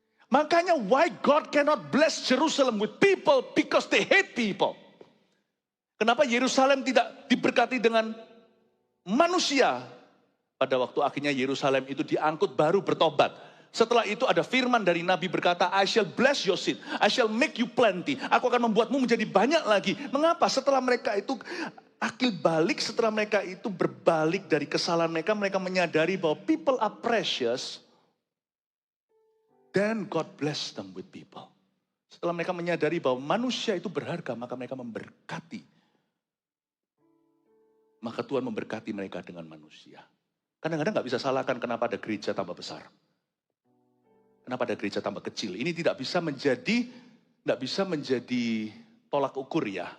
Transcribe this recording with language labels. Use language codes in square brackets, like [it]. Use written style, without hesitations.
[en] Makanya why God cannot bless Jerusalem with people because they hate people. [id] Kenapa Yerusalem tidak diberkati dengan manusia? Pada waktu akhirnya Yerusalem itu diangkut baru bertobat. Setelah itu ada firman dari Nabi berkata, [en] I shall bless your seed, I shall make you plenty. [id] Aku akan membuatmu menjadi banyak lagi. Mengapa? Setelah mereka itu akil balik, setelah mereka itu berbalik dari kesalahan mereka, mereka menyadari bahwa [en] people are precious. Then God bless them with people. [id] Setelah mereka menyadari bahwa manusia itu berharga, maka mereka memberkati. Maka Tuhan memberkati mereka dengan manusia. Kadang-kadang gak bisa salahkan kenapa ada gereja tambah besar. Kenapa ada gereja tambah kecil. Ini tidak bisa menjadi tolak ukur ya.